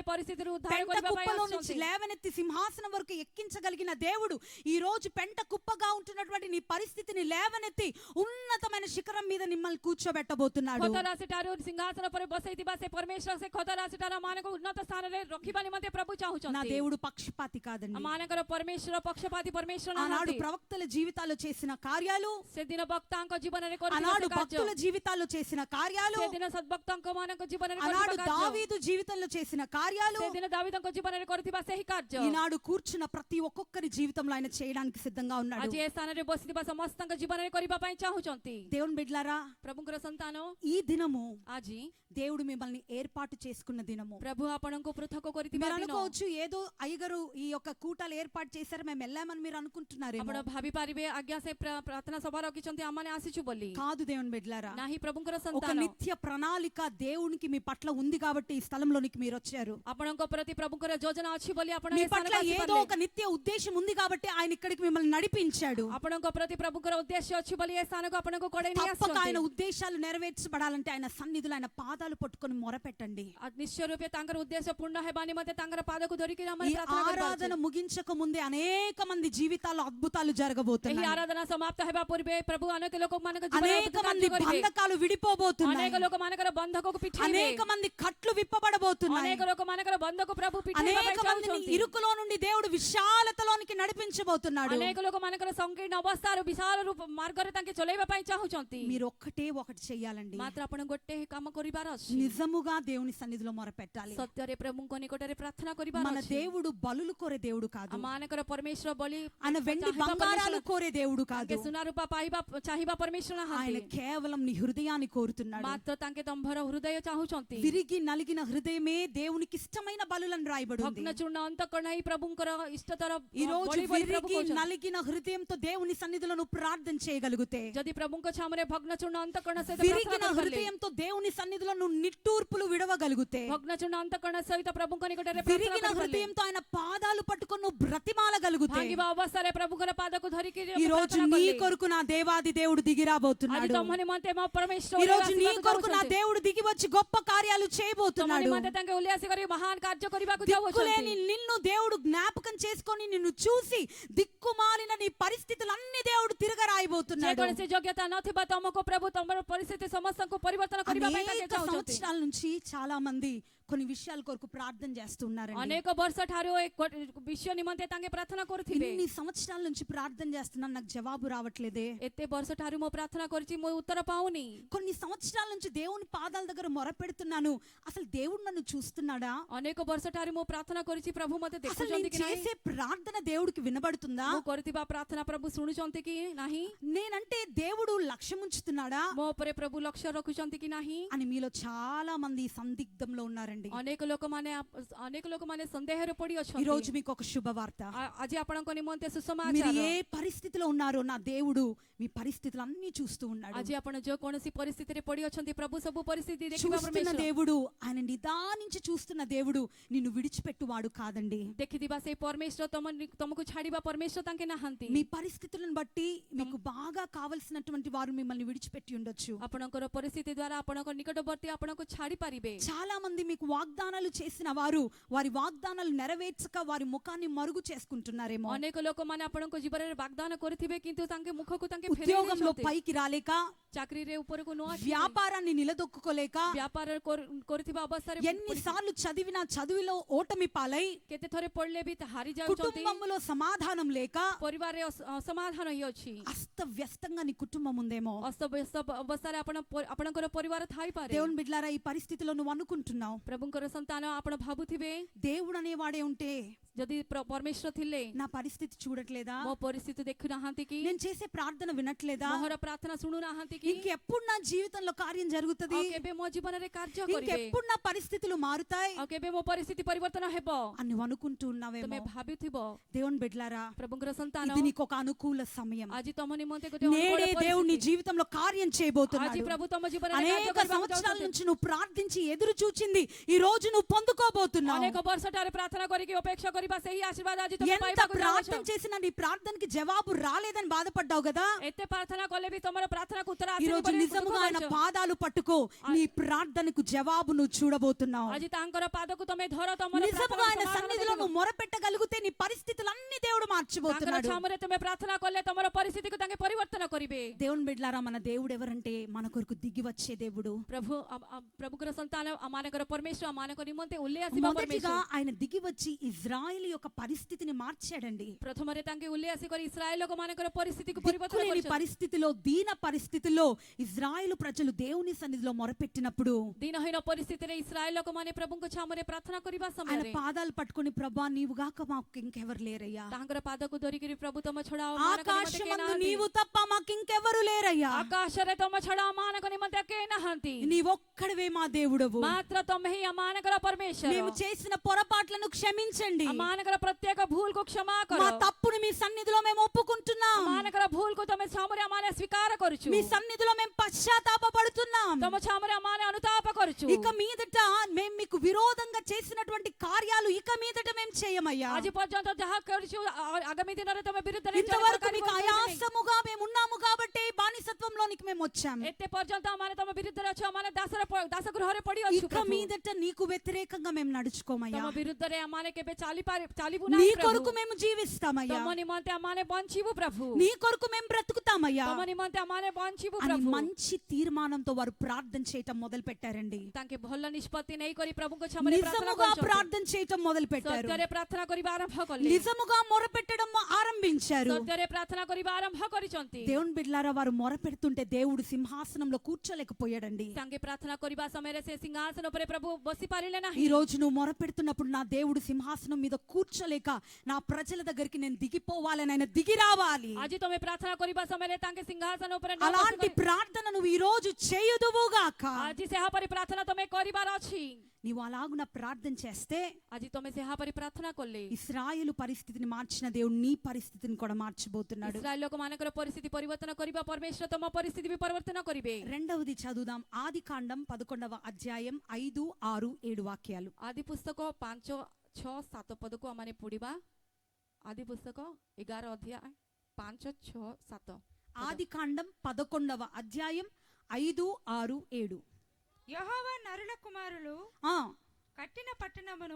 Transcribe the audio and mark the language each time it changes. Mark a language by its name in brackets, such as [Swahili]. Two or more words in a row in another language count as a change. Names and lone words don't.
[Telugu] పరిస్థితిରୁ ఉద్ధార పెంట [Odia] କରିବା ପାଇଁ [Telugu] కుప్పలో నుంచి [Odia] ଆସୁଛନ୍ତି। [Telugu] లేవనెత్తి సింహాసనం వరకు ఎక్కించగలిగిన దేవుడు ఈ రోజు పెంట కుప్పగా ఉంటున్నటువంటి నీ పరిస్థితిని లేవనెత్తి ఉన్నతమైన శిఖరం మీద మిమ్మల్ని కూర్చోబెట్టబోతున్నాడు. [Odia] ଖତରା ସେଠାରୁ ସିଂହାସନ ଉପରେ ବସେଇଥିବା ସେ ପରମେଶ୍ୱର ସେ ଖତରା ସେଠାର ମାନଙ୍କୁ ଉନ୍ନତ ସ୍ଥାନରେ ରଖିବା ନିମନ୍ତେ ପ୍ରଭୁ [Telugu] నా [Odia] ଚାହୁଁଛନ୍ତି। [Telugu] దేవుడు పక్షపాతి కాదండి. [Odia] ମାନଙ୍କର ପରମେଶ୍ୱର ପକ୍ଷପାତି ପରମେଶ୍ୱର [Telugu] ఆనాడు [Odia] ନାହାନ୍ତି। [Telugu] ప్రవక్తల జీవితాల్లో చేసిన కార్యాలు, [Odia] ସେଦିନ ବକ୍ତାଙ୍କ ଜୀବନରେ କରିଥିବା [Telugu] ఆనాడు [Odia] କାର୍ଯ୍ୟ, [Telugu] భక్తుల జీవితాల్లో చేసిన కార్యాలు, [Odia] ସେଦିନ ସଦ୍ଭକ୍ତଙ୍କ ମାନଙ୍କ ଜୀବନରେ [Telugu] ఆనాడు [Odia] କରିଥିବା କାର୍ଯ୍ୟ, [Telugu] దావీదు జీవితంలో చేసిన కార్యాలు, [Odia] ସେଦିନ ଦାవୀଦଙ୍କ ଜୀବନରେ କରିଥିବା ସେହି କାର୍ଯ୍ୟ [Telugu] ఈనాడు కూర్చున్న ప్రతి ఒక్కొక్కరి జీవితంలో ఆయన చేయడానికి సిద్ధంగా ఉన్నాడు. [Odia] ଆଜି ଏ ସ୍ଥାନରେ ବସିଥିବା ସମସ୍ତଙ୍କ ଜୀବନରେ କରିବା ପାଇଁ ଚାହୁଁଛନ୍ତି। [Telugu] దేవుని బిడ్డలారా, [Odia] ପ୍ରଭୁଙ୍କର ସନ୍ତାନ, [Telugu] ఈ దినము [Odia] ଆଜି [Telugu] దేవుడు మిమ్మల్ని ఏర్పాటు చేసుకున్న దినము. [Odia] ପ୍ରଭୁ ଆପଣଙ୍କୁ ପୃଥକ କରିଥିବା [Telugu] మీరు [Odia] ଦିନ। [Telugu] అనుకోవచ్చు ఏదో అయ్యగారు ఈ యొక్క కూటాలు ఏర్పాటు చేశారు మేము వెళ్ళామని మీరు అనుకుంటున్నారేమో. [Odia] ଆପଣ ଭାବି ପାରିବେ ଆଜ୍ଞା ସେ ପ୍ରାର୍ଥନା ସଭା ରଖିଛନ୍ତି ଆମମାନେ ଆସିଛୁ ବୋଲି। [Telugu] కాదు దేవుని బిడ్డలారా, [Odia] ନାହିଁ ପ୍ରଭୁଙ୍କର [Telugu] ఒక [Odia] ସନ୍ତାନ, [Telugu] నిత్య ప్రణాళిక దేవునికి మీ పట్ల ఉంది కాబట్టి ఈ స్థలంలోనికి మీరు వచ్చారు. [Odia] ଆପଣଙ୍କ ପ୍ରତି ପ୍ରଭୁଙ୍କର ଯୋଜନା ଅଛି ବୋଲି ଆପଣ [Telugu] మీ [Odia] ଏ ସ୍ଥାନକୁ [Telugu] పట్ల ఏదో [Odia] ଆସିପାରିଲେ। [Telugu] ఒక నిత్య ఉద్దేశం ఉంది కాబట్టి ఆయన ఇక్కడికి మిమ్మల్ని నడిపించాడు. [Odia] ଆପଣଙ୍କ ପ୍ରତି ପ୍ରଭୁଙ୍କର ଉଦ୍ଦେଶ୍ୟ ଅଛି ବୋଲି ଏ ସ୍ଥାନକୁ ଆପଣଙ୍କୁ କଢେଇ ନେଇ [Telugu] తప్పక ఆయన [Odia] ଆସିଛନ୍ତି। [Telugu] ఉద్దేశాలు నెరవేర్చబడాలంటే ఆయన సన్నిధిలో ఆయన పాదాలు పట్టుకొని మొరపెట్టండి. [Odia] ନିଶ୍ଚୟ ରୂପେ ତାଙ୍କର ଉଦ୍ଦେଶ୍ୟ ପୂର୍ଣ୍ଣ ହେବା ନିମନ୍ତେ ତାଙ୍କର ପାଦକୁ ଧରିକି ଆମେ [Telugu] ఈ [Odia] ପ୍ରାର୍ଥନା [Telugu] ఆరాధన [Odia] କରିପାରୁଛୁ। [Telugu] ముగించక ముందే అనేక మంది జీవితాల్లో అద్భుతాలు [Odia] ଏହି [Telugu] జరగబోతున్నాయి. [Odia] ଆରାଧନା ସମାପ୍ତ ହେବା ପୂର୍ବେ ପ୍ରଭୁ ଅନେକ ଲୋକମାନଙ୍କ ଜୀବନରେ [Telugu] అనేక [Odia] ଅଦ୍ଭୁତ [Telugu] మంది [Odia] କାର୍ଯ୍ୟ କରିବେ। [Telugu] బంధకాలు విడిపోబోతున్నాయి. [Odia] ଅନେକ ଲୋକମାନଙ୍କର ବନ୍ଧକକୁ ପିଠେଇବେ। [Telugu] అనేక మంది కట్లు విప్పబడబోతున్నాయి. [Odia] ଅନେକ ଲୋକମାନଙ୍କର ବନ୍ଧକୁ ପ୍ରଭୁ ପିଠେଇବା ପାଇଁ [Telugu] అనేక మందిని [Odia] ଚାହୁଁଛନ୍ତି। [Telugu] ఇరుకులో నుండి దేవుడు విశాలతలోనికి నడిపించబోతున్నాడు. [Odia] ଅନେକ ଲୋକମାନଙ୍କର ସଂକୀର୍ଣ୍ଣ ଅବସ୍ଥାରୁ ବିଶାଳ ରୂପ ମାର୍ଗରେ ତାଙ୍କେ ଚଲେଇବା ପାଇଁ ଚାହୁଁଛନ୍ତି। [Telugu] మీరు ఒక్కటే ఒకటి చెయ్యాలండి. [Odia] ମାତ୍ର ଆପଣ ଗୋଟେ କାମ କରିବାର ଅଛି। [Telugu] నిజముగా దేవుని సన్నిధిలో మొరపెట్టాలి. [Odia] ସତ୍ୟରେ ପ୍ରଭୁଙ୍କ ନିକଟରେ ପ୍ରାର୍ଥନା କରିବାର [Telugu] మన [Odia] ଅଛି। [Telugu] దేవుడు బలులు కోరే దేవుడు కాదు. [Odia] ଆମମାନଙ୍କର ପରମେଶ୍ୱର ବୋଲି [Telugu] ఆయన వెండి బంగారాలు కోరే దేవుడు కాదు. [Odia] ତାଙ୍କେ ସୁନା ରୂପା ପାଇବା ଚାହିଁବା ପରମେଶ୍ୱର [Telugu] ఆయన [Odia] ନାହାନ୍ତି। [Telugu] కేవలం నీ హృదయాన్ని కోరుతున్నాడు. [Odia] ମାତ୍ର ତାଙ୍କେ ତମ୍ଭର ହୃଦୟ ଚାହୁଁଛନ୍ତି। [Telugu] విరిగి నలిగిన హృదయమే దేవునికి ఇష్టమైన బలులను రాయబడి ఉంది. [Odia] ଭଗ୍ନ ଚୂର୍ଣ୍ଣ ଅନ୍ତଃକରଣ ହିଁ ପ୍ରଭୁଙ୍କର ఇష్టତର [Telugu] ఈ రోజు [Odia] ବଳି ବୋଲି ପ୍ରଭୁ [Telugu] విరిగి [Odia] କହୁଛନ୍ତି। [Telugu] నలిగిన హృదయంతో దేవుని సన్నిధిలో నువ్వు ప్రార్థన చేయగలిగితే, [Odia] ଯଦି ପ୍ରଭୁଙ୍କ ଛାମରେ ଭଗ୍ନ ଚୂର୍ଣ୍ଣ ଅନ୍ତଃକରଣ ସହିତ [Telugu] విరిగిన [Odia] ପ୍ରାର୍ଥନା କରିପାରିଲେ, [Telugu] హృదయంతో దేవుని సన్నిధిలో నువ్వు నిట్టూర్పులు విడవగలిగితే, [Odia] ଭଗ୍ନ ଚୂର୍ଣ୍ଣ ଅନ୍ତଃକରଣ ସହିତ ପ୍ରଭୁଙ୍କ ନିକଟରେ ପ୍ରାର୍ଥନା [Telugu] విరిగిన [Odia] କରିପାରିଲେ, [Telugu] హృదయంతో ఆయన పాదాలు పట్టుకొని నువ్వు బ్రతిమాలగలిగితే, [Odia] ଭାଙ୍ଗିବା ଅବସ୍ଥାରେ ପ୍ରଭୁଙ୍କର ପାଦକୁ ଧରିକି [Telugu] ఈ రోజు [Odia] ପ୍ରାର୍ଥନା [Telugu] నీ [Odia] କଲେ, [Telugu] కొరకు నా దేవాది దేవుడు [Odia] ଆଜି [Telugu] దిగిరాబోతున్నాడు. [Odia] ତମ నిମନ୍ତେ ମୋ ପରମେଶ୍ୱର [Telugu] ఈ రోజు నీ [Odia] ଆସିବାକୁ [Telugu] కొరకు నా [Odia] ଯାଉଛନ୍ତି। [Telugu] దేవుడు దిగి వచ్చి గొప్ప కార్యాలు [Odia] ତମ [Telugu] చేయబోతున్నాడు. [Odia] నిମନ୍ତେ ତାଙ୍କେ ଉଲ୍ଲାସ କରି ମହାନ କାର୍ଯ୍ୟ କରିବାକୁ [Telugu] దిక్కులేని [Odia] ଯାଉଛନ୍ତି। [Telugu] నిన్ను దేవుడు జ్ఞాపకం చేసుకొని నిన్ను చూసి దిక్కుమాలిన నీ పరిస్థితులన్నీ దేవుడు తిరగరాయబోతున్నాడు. [Odia] ଯେକୌଣସି ଯୋଗ୍ୟତା ନଥିବା ତମକୁ ପ୍ରଭୁ ତମର ପରିସ୍ଥିତି ସମସ୍ତଙ୍କୁ ପରିବର୍ତ୍ତନ କରିବା ପାଇଁ ତାଙ୍କେ [Telugu] అనేక [Odia] ଚାହୁଁଛନ୍ତି। [Telugu] సంవత్సరాల నుంచి చాలా మంది కొన్ని విషయాల కొరకు ప్రార్థన చేస్తున్నారండి. [Odia] ଅନେକ ବର୍ଷ ଠାରୁ ଏ ବିଷୟ ନିମନ୍ତେ ତାଙ୍କେ ପ୍ରାର୍ଥନା କରୁଥିବେ। [Telugu] ఇన్ని సంవత్సరాల నుంచి ప్రార్థన చేస్తున్నాను, నాకు జవాబు రావట్లేదే. [Odia] ଏତେ ବର୍ଷ ଠାରୁ ମୁଁ ପ୍ରାର୍ଥନା କରିଛି, ମୁଁ ଉତ୍ତର ପାଉନି। [Telugu] కొన్ని సంవత్సరాల నుంచి దేవుని పాదాల దగ్గర మొరపెడుతున్నాను, అసలు దేవుడు నన్ను చూస్తున్నాడా? [Odia] ଅନେକ ବର୍ଷ ଠାରୁ ମୁଁ ପ୍ରାର୍ଥନା କରିଛି, ପ୍ରଭୁ ମତେ [Telugu] అసలు [Odia] ଦେଖୁଛନ୍ତି [Telugu] నేను [Odia] କି ନାହିଁ? [Telugu] చేసే ప్రార్థన దేవుడికి వినబడుతుందా? [Odia] ମୁଁ କରିଥିବା ପ୍ରାର୍ଥନା ପ୍ରଭୁ ଶୁଣୁଛନ୍ତି କି ନାହିଁ? [Telugu] నేనంటే దేవుడు లక్ష్యం ఉంచుతున్నాడా [Odia] ମୋ ଉପରେ ପ୍ରଭୁ ଲକ୍ଷ୍ୟ ରଖୁଛନ୍ତି କି ନାହିଁ? [Telugu] అని మీలో చాలా మంది సందిగ్ధంలో ఉన్నారండి. [Odia] ଅନେକ ଲୋକମାନେ ସନ୍ଦେହରେ ପଡି [Telugu] ఈ [Odia] ଅଛନ୍ତି। [Telugu] రోజు మీకు ఒక శుభవార్త. [Odia] ଆଜି ଆପଣଙ୍କ ନିମନ୍ତେ [Telugu] మీరు [Odia] ସୁସମାଚାର। [Telugu] ఏ పరిస్థితిలో ఉన్నారో నా దేవుడు మీ పరిస్థితులు అన్ని చూస్తూ ఉన్నాడు. [Odia] ଆଜି ଆପଣ ଯୋଉ କୌଣସି ପରିସ୍ଥିତିରେ ପଡି ଅଛନ୍ତି, ପ୍ରଭୁ ସବୁ ପରିସ୍ଥିତି ଦେଖିବା [Telugu] చూస్తున్న [Odia] ପରମେଶ୍ୱର। [Telugu] దేవుడు, ఆయన నిదానించి చూస్తున్న దేవుడు నిన్ను విడిచిపెట్టువాడు కాదండి. [Odia] ଦେଖିଥିବା ସେଇ ପରମେଶ୍ୱର ତମକୁ ଛାଡିବା ପରମେଶ୍ୱର ତାଙ୍କେ ନାହାନ୍ତି। [Telugu] మీ పరిస్థితులను బట్టి మీకు బాగా కావలసినటువంటి వారు మిమ్మల్ని విడిచిపెట్టి ఉండొచ్చు. [Odia] ଆପଣଙ୍କର ପରିସ୍ଥିତି ଦ୍ୱାରା ଆପଣଙ୍କ ନିକଟବର୍ତ୍ତୀ ଆପଣଙ୍କୁ ଛାଡି ପାରିବେ। [Telugu] చాలా మంది మీకు వాగ్దానాలు చేసిన వారు వారి వాగ్దానాలు నెరవేర్చక వారి ముఖాన్ని మరుగు చేసుకుంటున్నారేమో. [Odia] ଅନେକ ଲୋକମାନେ ଆପଣଙ୍କ ଜୀବନରେ ବାଗଦାନ କରିଥିବେ, କିନ୍ତୁ ତାଙ୍କେ ମୁଖକୁ ତାଙ୍କେ [Telugu] ఉద్యోగంలో పైకి రాలేక, [Odia] ଚାକିରିରେ ଉପରକୁ ନ ଆସି, [Telugu] వ్యాపారాన్ని నిలదొక్కుకోలేక, [Odia] వ్యాపాର କରୁଥିବା ଅବସ୍ଥାରେ [Telugu] ఎన్నిసార్లు చదివినా చదువులో ఓటమి పాలై, [Odia] କେତେ ଥରେ ପଢିଲେ ବି ହାରି ଯାଉଛନ୍ତି। [Telugu] కుటుంబంలో సమాధానం లేక, [Odia] ପରିବାରରେ ଅସମାଧାନ ହେଇଅଛି। [Telugu] అస్తవ్యస్తంగా నీ కుటుంబం ఉందేమో. [Odia] ଅସ୍ତବ୍ୟସ୍ତ ଅବସ୍ଥାରେ ଆପଣଙ୍କର ପରିବାର ଥାଇପାରେ। [Telugu] దేవుని బిడ్డలారా, ఈ పరిస్థితిలో నువ్వు అనుకుంటున్నావు, [Odia] ପ୍ରଭୁଙ୍କର ସନ୍ତାନ ଆପଣ ଭାବୁଥିବେ, [Telugu] దేవుడు అనేవాడే ఉంటే [Odia] ଯଦି ପରମେଶ୍ୱର ଥିଲେ [Telugu] నా పరిస్థితి చూడట్లేదా? [Odia] ମୋ ପରିସ୍ଥିତି ଦେଖୁନାହାନ୍ତି କି? [Telugu] నేను చేసే ప్రార్థన వినట్లేదా? [Odia] ମୋର ପ୍ରାର୍ଥନା ଶୁଣୁନାହାନ୍ତି କି? [Telugu] ఇంకెప్పుడు నా జీవితంలో కార్యం జరుగుతుంది? [Odia] ଆଉ କେବେ ମୋ ଜୀବନରେ କାର୍ଯ୍ୟ କରିବେ? [Telugu] ఇంకెప్పుడు నా పరిస్థితులు మారుతాయి [Odia] ଆଉ କେବେ ମୋ ପରିସ୍ଥିତି ପରିବର୍ତ୍ତନ ହେବ? [Telugu] అని నువ్వు అనుకుంటూ ఉన్నావేమో. [Odia] ତମେ ଭାବୁଥିବ। [Telugu] దేవుని బిడ్డలారా, [Odia] ପ୍ରଭୁଙ୍କର ସନ୍ତାନ, [Telugu] ఇది నీకు ఒక అనుకూల సమయం. [Odia] ଆଜି తమ నిମନ୍ତେ ଗୋଟେ [Telugu] నేడే [Odia] ଅନୁకూଳ [Telugu] దేవుడు నీ [Odia] ପରିସ୍ଥିతి। [Telugu] జీవితంలో కార్యం [Odia] ଆଜି [Telugu] చేయబోతున్నాడు. [Odia] ପ୍ରଭు తమ ଜୀବନରେ କାର୍ଯ୍ୟ [Telugu] అనేక [Odia] କରିବାକୁ [Telugu] సంవత్సరాల [Odia] ଯାଉଛନ୍ତି। [Telugu] నుంచి నువ్వు ప్రార్థించి ఎదురు చూచింది ఈ రోజు నువ్వు పొందుకోబోతున్నావు. [Odia] ଅନେକ ବର୍ଷ ଠାରେ ପ୍ରାର୍ଥନା କରିକି ଅପେକ୍ଷା କରିବା ସେହି ଆଶୀର୍ବାଦ ଆଜି ତମେ [Telugu] ఎంత [Odia] ପାଇବାକୁ [Telugu] ప్రార్థన [Odia] ଯାଉଛ। [Telugu] చేసినా నీ ప్రార్థనకి జవాబు రాలేదని బాధపడ్డావు కదా [Odia] ଏତେ ପ୍ରାର୍ଥନା କଲେ ବି ତମର ପ୍ରାର୍ଥନାକୁ ଉତ୍ତର [Telugu] ఈ [Odia] ଆସିନି [Telugu] రోజు [Odia] ବୋଲି ଦୁଃଖ [Telugu] నిజముగా ఆయన [Odia] କରୁଛ। [Telugu] పాదాలు పట్టుకో నీ ప్రార్థనకు జవాబు నువ్వు చూడబోతున్నావు [Odia] ଆଜି ତାଙ୍କର ପାଦକୁ ତମେ ଧର, ତମର [Telugu] నిజముగా ఆయన [Odia] ପ୍ରାର୍ଥନାର [Telugu] సన్నిధిలో [Odia] ସମାଧାନ [Telugu] నువ్వు మొరపెట్టగలిగితే నీ పరిస్థితులన్నీ దేవుడు [Odia] ତାଙ୍କର [Telugu] మార్చబోతున్నాడు [Odia] ଛାମୁରେ ତୁମେ ପ୍ରାର୍ଥନା କଲେ ତମର ପରିସ୍ଥିତିକୁ ତାଙ୍କେ ପରିବର୍ତ୍ତନ କରିବେ। [Telugu] దేవుని బిడ్డలారా మన దేవుడు ఎవరంటే మన కొరకు దిగి వచ్చే దేవుడు [Odia] ప్రభుଙ୍କର ସନ୍ତାନ ଆମମାନଙ୍କର ପରମେଶ୍ୱର ଆମମାନଙ୍କ ନିମନ୍ତେ ଓହ୍ଲେଇ ଆସିବା [Telugu] మొదటిగా [Odia] ପରମେଶ୍ୱର। [Telugu] ఆయన దిగి వచ్చి ఇజ్రాయెల్ యొక్క పరిస్థితిని మార్చాడండి [Odia] ପ୍ରଥମରେ ତାଙ୍କେ ଓହ୍ଲେଇ ଆସିକରି ଇସ୍ରାଏଲ ଲୋକମାନଙ୍କର ପରିସ୍ଥିତିକୁ ପରିବର୍ତ୍ତନ [Telugu] దిక్కులేని [Odia] କରିଛନ୍ତି। [Telugu] పరిస్థితిలో దీన పరిస్థితిలో ఇజ్రాయెల్ ప్రజలు దేవుని సన్నిధిలో మొరపెట్టినప్పుడు [Odia] ଦିନହୀନ ପରିସ୍ଥିତିରେ ଇସ୍ରାଏଲ ଲୋକମାନେ ପ୍ରଭୁଙ୍କ ଛାମୁରେ ପ୍ରାର୍ଥନା କରିବା [Telugu] ఆయన [Odia] ସମୟରେ [Telugu] పాదాలు పట్టుకొని ప్రభా నీవు గాక మాకు ఇంకెవరు లేరయ్యా [Odia] ତାଙ୍କର ପାଦକୁ ଧରିକିରି ପ୍ରଭୁ ତମ ଛଡା ଆଉ ଆମମାନଙ୍କ ନିମନ୍ତେ କେହି [Telugu] ఆకాశమందు [Odia] ନାହାନ୍ତି। [Telugu] నీవు తప్ప మాకు ఇంకెవరు లేరయ్యా [Odia] ଆକାଶରେ ତମ ଛଡା ଆମମାନଙ୍କ ନିମନ୍ତେ କେହି ନାହାନ୍ତି। [Telugu] నీవొక్కడివే మా దేవుడవు [Odia] ମାତ୍ର ତମେ ହିଁ ଆମମାନଙ୍କର ପରମେଶ୍ୱର। [Telugu] మేము చేసిన పొరపాట్లను క్షమించండి [Odia] ଆମମାନଙ୍କର ପ୍ରତ୍ୟେକ ଭୁଲକୁ କ୍ଷମା କର। [Telugu] మా తప్పును మీ సన్నిధిలో మేము ఒప్పుకుంటున్నాం [Odia] ଆମମାନଙ୍କର ଭୁଲକୁ ତମେ ଛାମୁରେ ଆମମାନେ ସ୍ୱୀକାର କରୁଛୁ। [Telugu] మీ సన్నిధిలో మేము పశ్చాత్తాపపడుతున్నాం [Odia] ତମ ଛାମୁରେ ଆମମାନେ ଅନୁତାପ କରୁଛୁ। [Telugu] ఇక మీదట మేము మీకు విరోధంగా చేసినటువంటి కార్యాలు ఇక మీదట మేము చేయమయ్యా [Odia] ଆଜି ପର୍ଯ୍ୟନ୍ତ ଯାହା କରିଛୁ ଆଗାମୀ ଦିନରେ ତମେ ବିରୁଦ୍ଧରେ [Telugu] ఇంతవరకు మీకు ఆయాసముగా మేము ఉన్నాము కాబట్టి బానిసత్వంలోనికి మేము వచ్చాము [Odia] ଏତେ పର୍ଯ୍ୟନ୍ତ ଆମମାନେ ତମ ବିରୁଦ୍ଧରେ ଅଛୁ, ଆମମାନେ ଦାସଗୃହରେ ପଡି ଅଛୁ। [Telugu] ఇక మీదట నీకు వ్యతిరేకంగా మేము నడుచుకోమయ్యా [Odia] ତମ ବିରୁଦ୍ଧରେ ଆମମାନେ କେବେ ଚାଲିବୁ [Telugu] నీ [Odia] ନାହିଁ [Telugu] కొరకు [Odia] ପ୍ରଭୁ। [Telugu] మేము జీవిస్తామయ్యా [Odia] ତମ ନିମନ୍ତେ ଆମମାନେ ବଞ୍ଚିବୁ ପ୍ରଭୁ। [Telugu] నీ కొరకు మేము బ్రతుకుతామయ్యా [Odia] ତମ ନିମନ୍ତେ ଆମମାନେ ବଞ୍ଚିବୁ [Telugu] అని [Odia] ପ୍ରଭు। [Telugu] మంచి తీర్మానంతో వారు ప్రార్థన చేయటం మొదలు పెట్టారండి [Odia] ତାଙ୍କେ ଭଲ ନିଷ୍ପତ୍ତି ନେଇକରି ପ୍ରଭୁଙ୍କ ଛାମୁରେ ପ୍ରାର୍ଥନା [Telugu] నిజముగా [Odia] କରୁଛନ୍ତି। [Telugu] ప్రార్థన చేయటం మొదలు పెట్టారు [Odia] ସତ୍ୟରେ ପ୍ରାର୍ଥନା କରିବା ଆରମ୍ଭ କଲେ। [Telugu] నిజముగా మొరపెట్టడం ఆరంభించారు [Odia] ସତ୍ୟରେ ପ୍ରାର୍ଥନା କରିବା ଆରମ୍ଭ କରିଛନ୍ତି। [Telugu] దేవుని బిడ్డలారా వారు మొరపెడుతుంటే దేవుడు సింహాసనంలో కూర్చోలేకపోయాడండి [Odia] ତାଙ୍କେ ପ୍ରାର୍ଥନା କରିବା ସମୟରେ ସେ ସିଂହାସନ ଉପରେ ପ୍ରଭୁ ବସି ପାରିଲେ [Telugu] ఈ [Odia] ନାହିଁ। [Telugu] రోజు నువ్వు మొరపెడుతున్నప్పుడు నా దేవుడు సింహాసనం మీద కూర్చోలేక నా ప్రజల దగ్గరికి నేను దిగిపోవాలని ఆయన దిగి రావాలి [Odia] ଆଜି ତମେ ପ୍ରାର୍ଥନା କରିବା ସମୟରେ ତାଙ୍କେ ସିଂହାସନ ଉପରେ ନ [Telugu] అలాంటి [Odia] ବସି [Telugu] ప్రార్థన నువ్వు ఈ రోజు చేయుదువుగాక [Odia] ଆଜି ସେହାପରି ପ୍ରାର୍ଥନା ତମେ କରିବାର ଅଛି। [Telugu] నీవు అలాగున ప్రార్థన చేస్తే [Odia] ଆଜି ତମେ ସେହାପରି ପ୍ରାର୍ଥନା କଲେ [Telugu] ఇశ్రాయేలు పరిస్థితిని మార్చిన దేవుడు నీ పరిస్థితిని కూడా మార్చబోతున్నాడు [Odia] ଇସ୍ରାଏଲ ଲୋକମାନଙ୍କର ପରିସ୍ଥିତି ପରିବର୍ତ୍ତନ କରିବା ପରମେଶ୍ୱର ତମ ପରିସ୍ଥିତି ବି ପରିବର୍ତ୍ତନ କରିବେ। [Telugu] రెండవది చదువుదాం ఆదికాండం 11వ అధ్యాయం 5, 6, 7 వాక్యాలు [Odia] ଆଦି ପୁସ୍ତକ 5, 6, 7 ପଦକୁ ଆମମାନେ ପଢିବା। ଆଦି ପୁସ୍ତକ 11 ଅଧ୍ୟାୟ 5, 6, 7। [Telugu] ఆదికాండం 11వ అధ్యాయం 5, 6, 7 యెహోవా నరుల కుమారులు ఆ కట్టిన పట్టణమును